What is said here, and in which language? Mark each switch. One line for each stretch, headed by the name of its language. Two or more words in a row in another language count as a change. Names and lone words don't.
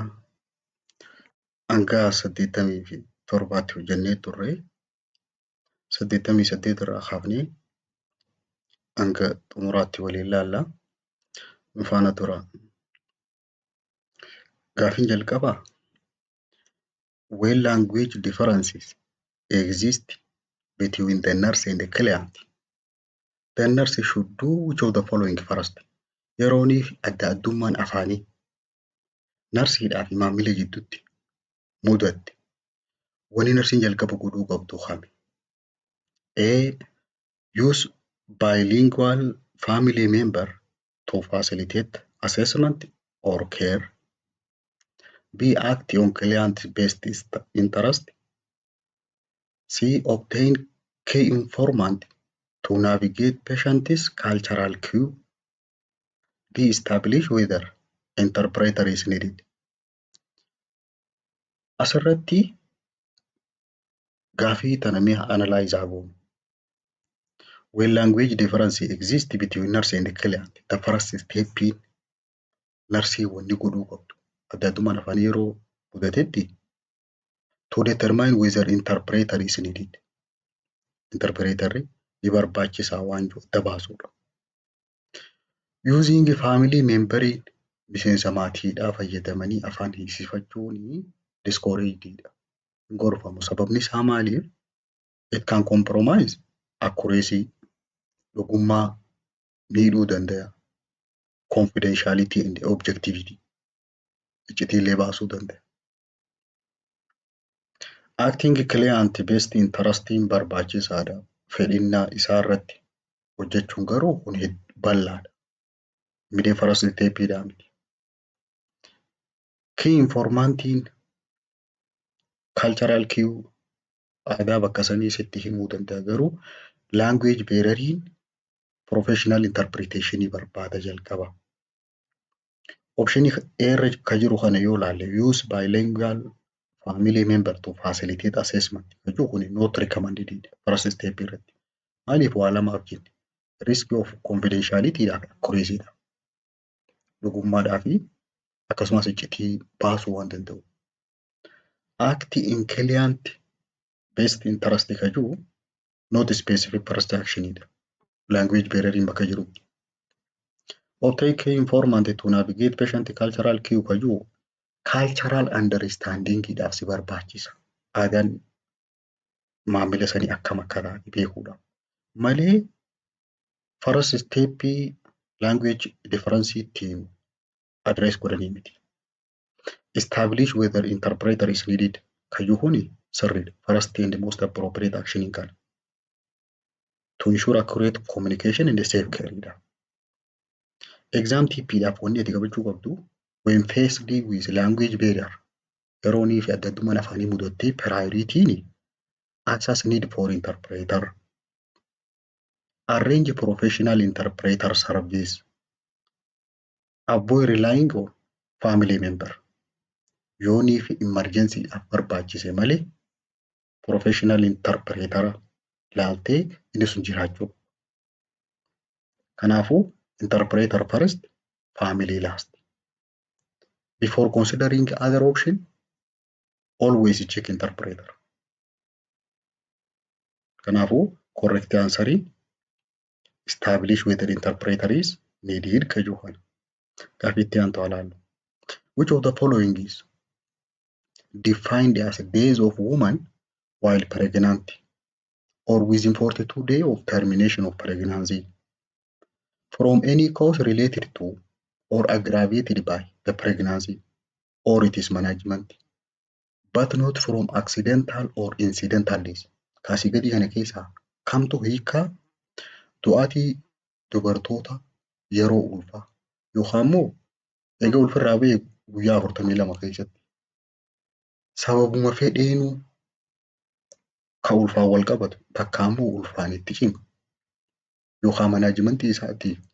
Oromo: Hanga 87tti hojjennee turre. 88 irraa kaafnee hanga xumuraatti waliin ilaalla. Nu faana tura. Gaaffiin jalqabaa
English: when language differences exist between the nurse and the client, the nurse should do which of the following first?
Oromo: Yerooniif adda addummaan afaanii narsiidhaa fi maamila jidduutti mudatte wanni narsiin jalqaba godhuu qabdu kami?
English: A. Use bilingual family member to facilitate assessment or care. B. Act on client's best interest. C. Obtain key informant to navigate patient's cultural cue. D. Establish whether interpreter is needed.
Oromo: Asirratti gaaffii tana mee analyze goonu.
English: When language difference exists between nurse and client, the first step
Oromo: narsii wanni godhuu qabdu adda addummaan afaan yeroo mudatetti
English: to determine whether interpreter is needed.
Oromo: Interpreterri ni barbaachisaa waan jiru adda baasuudha.
English: Using family memberin
Oromo: miseensa maatiidhaa fayyadamanii afaan hiisifachuun discouragedidha. Gorfamu sababni isaa maaliif?
English: It can compromise accuracy,
Oromo: dhugummaa miidhuu danda'a.
English: Confidentiality and objectivity
Oromo: icciitiillee baasuu danda'a.
English: Acting client best interesting barbaachisaadha.
Oromo: Fedhinnaa isaa irratti hojjechuun garuu kun bal'aadha. Midee
English: first stepidhaa
Oromo: miti.
English: Key informantiin cultural cue
Oromo: aadaa bakka sanii sitti himuu danda'a garuu
English: language barrieriin professional interpretationii
Oromo: barbaada jalqaba. Optionii irra ka jiru kana yoo ilaalle
English: use bilingual family member to facilitate assessment
Oromo: jechuun kun
English: not recommended first step irratti.
Oromo: Maaliif waa lamaaf jenne?
English: Risk of confidentiality
Oromo: dha accuracy dha. Dhugummaadhaa fi akkasumas icciitii baasuu waan danda'u.
English: Act in client best interest
Oromo: ka jiru
English: not specific first actionidha. Language barrieriin
Oromo: bakka jirutti.
English: Obtain key informant to navigate patient cultural cue
Oromo: ka jiru
English: cultural understanding
Oromo: idhaaf si barbaachisa. Aadaan maamila sanii akkam akka taate beekuudha. Malee
English: first step language difference
Oromo: ittiin address godhanii miti.
English: Establish whether interpreter is needed
Oromo: ka jiru kuni sirriidha.
English: First and most appropriate action in kana. To ensure accurate communication in the safe care.
Oromo: Exam TP-dhaaf wanni ati qabachuu qabdu
English: when faced with language barrier
Oromo: yeroonii fi adda addummaan afaanii mudattee
English: prioritiin access need for interpreter. Arrange professional interpreter service. Avoid relying on family member.
Oromo: Yoonii fi emergency dhaaf barbaachise malee
English: professional interpreter
Oromo: laaltee inni sun jiraachuu.
English: Kanaafuu interpreter first, family last. Before considering other option, always check interpreter. Kanaafuu correct answer establish whether interpreter is needed
Oromo: ka jiru kana. Gaaffiitti aantu ilaallu.
English: Which of the following is defined as days of woman while pregnant or within 42 days of termination of pregnancy from any cause related to or aggravated by the pregnancy or its management, but not from accidental or incidental death.
Oromo: Kaasii gadii kana keessaa kamtu hiikaa du'aatii dubartoota yeroo ulfaa yookaan immoo egaa ulfirraa ba'e guyyaa 42 keessatti sababuma fedheenuu ka ulfaan wal qabatu takka immoo ulfaan itti cimu yookaan manaajimentii isaatii